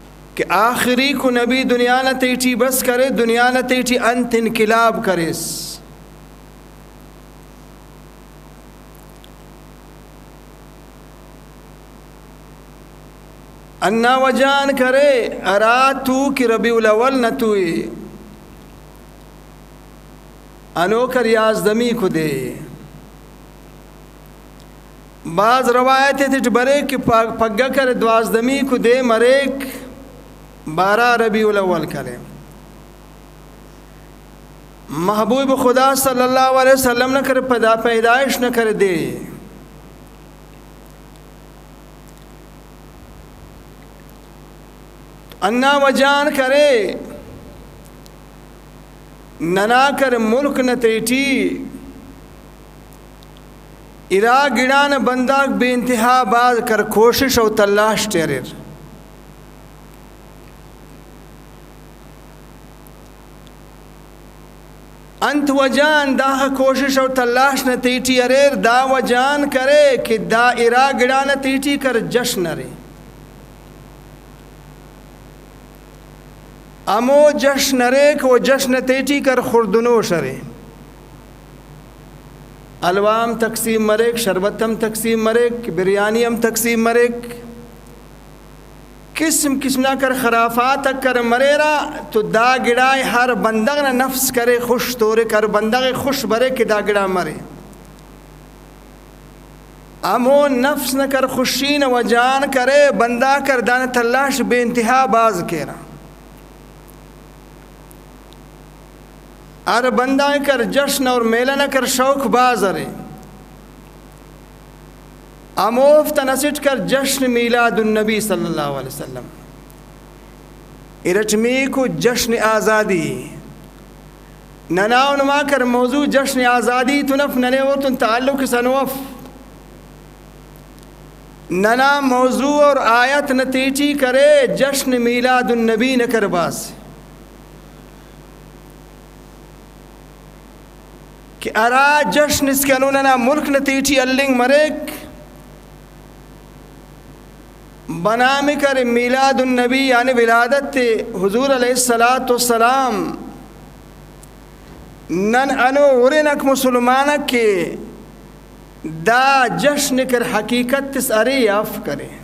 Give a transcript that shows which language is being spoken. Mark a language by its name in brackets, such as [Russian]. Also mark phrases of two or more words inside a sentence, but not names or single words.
[Brahui] کہ آخری کو نبی دنیا نہ تیٹی بس کرے، دنیا نہ تیٹی انت انقلاب کرس. انا وجان کرے ارا تو کہ ربیع الاول نہ توئے انو کر یازدمی کو دے. بعض روایتیں تھے برے کہ پگا کر دوازدمی کو دے مریک 12 ربیع الاول کرے. محبوب خدا [Arabic] صلی اللہ علیہ وسلم [Brahui] نہ کر پیدائش نہ کر دے. انا وجان کرے ننا کر ملک نہ تیٹی ارا گڑان بندہ بے انتہا باز کر کوشش و تلاش ٹیرر. انت وجان دا کوشش و تلاش نہ تیٹی اریر دا وجان کرے کہ دا ارا گڑان تیٹی کر جشن رے. امو جشن ریک و جشن تیٹی کر خردنوش رے. الوام تقسیم مریک، شربتم تقسیم مریک، بریانی ہم تقسیم مریک، قسم قسم نہ کر خرافات کر مریرا. تو دا گڑائے ہر بندگ نہ نفس کرے خوش تورے کر بندگ خوش برے کہ دا گڑا مرے. امو نفس نہ کر خوشی نہ وجان کرے بندہ کر دان تلاش بے انتہا باز کیرا. ار بندہ کر جشن اور میلہ نہ کر شوق باز ارے. اموفت نسٹ کر جشن میلاد النبی [Arabic] صلی اللہ علیہ وسلم. [Brahui] ارچمی کو جشن آزادی نناو نما کر موضوع جشن آزادی تنف ننے اور تن تعلق سنوف ننا موضوع اور آیت نتیجی کرے جشن میلاد النبی نہ کر باز. کہ ارا جشن اس کے انہوں ملک نتیجی اللنگ مریک بنام کر میلاد النبی یعنی ولادت حضور [Arabic] علیہ السلام [Brahui] نن انو ورنک مسلمانک کے دا جشن کر حقیقت تس ارے یاف کرے.